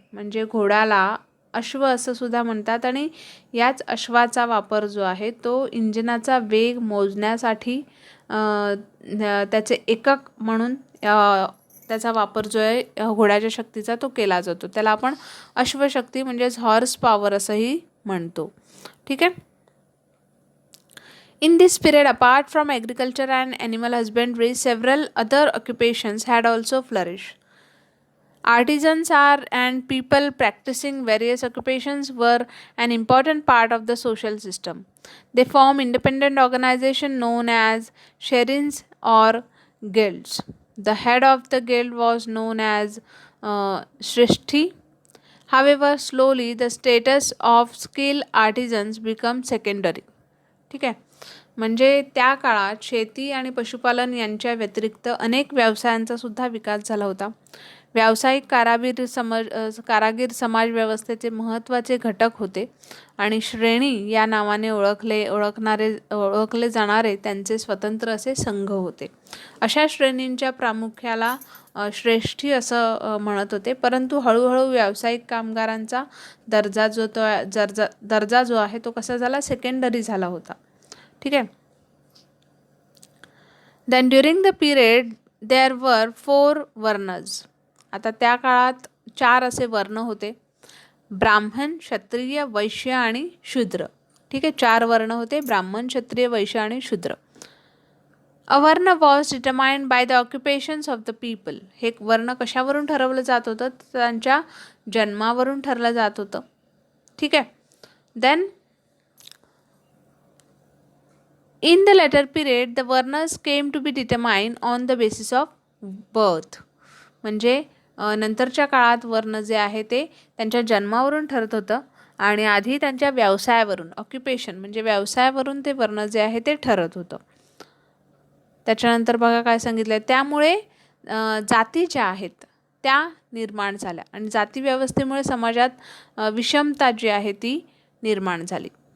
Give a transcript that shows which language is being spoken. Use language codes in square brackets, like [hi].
[mr] म्हणजे घोड्याला अश्व असं सुद्धा म्हणतात, आणि याच अश्वाचा वापर जो आहे तो इंजिनाचा वेग मोजण्यासाठी त्याचे एकक म्हणून त्याचा वापर जो आहे घोड्याच्या शक्तीचा तो केला जातो. त्याला आपण अश्वशक्ती म्हणजेच हॉर्स पॉवर असंही म्हणतो. ठीक आहे. [en] In this period, apart from agriculture and animal husbandry, several other occupations had also flourished. Artisans are and people practicing various occupations were an important part of the social system. They form independent organization known as sherins or guilds. The head of the guild was known as shrishti. However, slowly the status of skilled artisans become secondary. [mr] ठीक आहे. म्हणजे त्या काळात शेती आणि पशुपालन यांच्या व्यतिरिक्त अनेक व्यवसायांचा सुद्धा विकास झाला होता. व्यावसायिक कारागीर समाजव्यवस्थेचे महत्त्वाचे घटक होते आणि श्रेणी या नावाने ओळखले जाणारे त्यांचे स्वतंत्र असे संघ होते. अशा श्रेणींच्या प्रामुख्याला श्रेष्ठी असं म्हणत होते. परंतु हळूहळू व्यावसायिक कामगारांचा दर्जा जो आहे तो कसा झाला, सेकंडरी झाला होता. ठीक आहे. [en] Then during the period there were 4 varnas. [mr] आता त्या काळात 4 असे वर्ण होते, ब्राह्मण, क्षत्रिय, वैश्य आणि शूद्र. ठीक आहे, 4 वर्ण होते, ब्राह्मण, क्षत्रिय, वैश्य आणि शूद्र. [en] A varna was determined by the occupations of the people. [mr] हे वर्ण कशावरून ठरवलं जात होतं, त्यांच्या जन्मावरून ठरलं जात होतं. ठीक आहे. [en] Then in the later period the varnas came to be determined on the basis of birth. [mr] म्हणजे नंतरच्या काळात वर्ण जे आहे ते त्यांच्या जन्मावरून ठरत होतं आणि आधी त्यांच्या व्यवसायावरून, ऑक्युपेशन म्हणजे व्यवसायावरून ते वर्ण जे आहे ते ठरत होतं. त्याच्यानंतर बघा काय सांगितलं, त्यामुळे जाती ज्या आहेत त्या निर्माण झाल्या आणि जाती व्यवस्थेमुळे समाजात विषमता जी आहे ती निर्माण झाली.